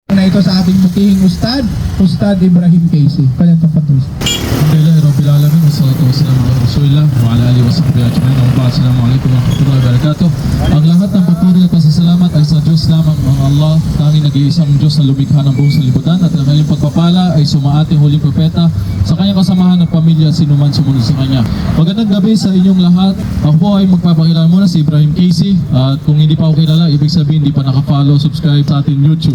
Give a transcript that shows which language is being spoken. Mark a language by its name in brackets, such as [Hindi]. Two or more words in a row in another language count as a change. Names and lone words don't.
[Filipino] ito sa ating butihing Ustad Ibrahim Casey. Kanya itong patuloy. [Arabic] الحمد لله رب العالمين. والصلاة والسلام على رسول الله وعلى آله وصحبه أجمعين. السلام عليكم ورحمة الله وبركاته. [Filipino] Ang lahat ng papuri at pasasalamat ay sa Diyos lamang, ang Allah, tanging nag-iisang Diyos na lumikha ng buong salibutan, at ang kanyang pagpapala ay sumaating huling propeta sa kanyang kasamahan ng pamilya sinuman sumunod sa kanya. Magandang gabi sa inyong lahat. Ako po ay magpapakilala muna si Ibrahim Casey, at kung hindi pa ako kilala, ibig sabihin hindi pa naka-follow, subscribe sa ating YouTube.